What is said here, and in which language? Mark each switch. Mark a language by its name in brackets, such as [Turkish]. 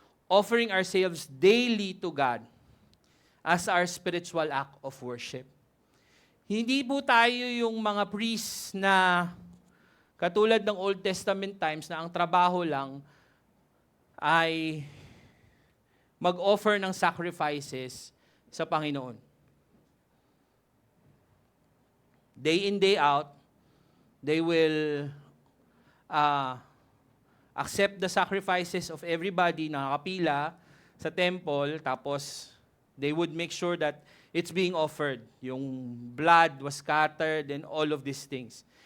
[English] Offering ourselves daily to God as our spiritual act of worship. [Filipino] Hindi po tayo yung mga priests na katulad ng Old Testament times na ang trabaho lang ay mag-offer ng sacrifices sa Panginoon. [English] Day in, day out, they will accept the sacrifices of everybody [Filipino] na nakapila sa temple, tapos [English] they would make sure that it's being offered. Yung blood was scattered and all of these things.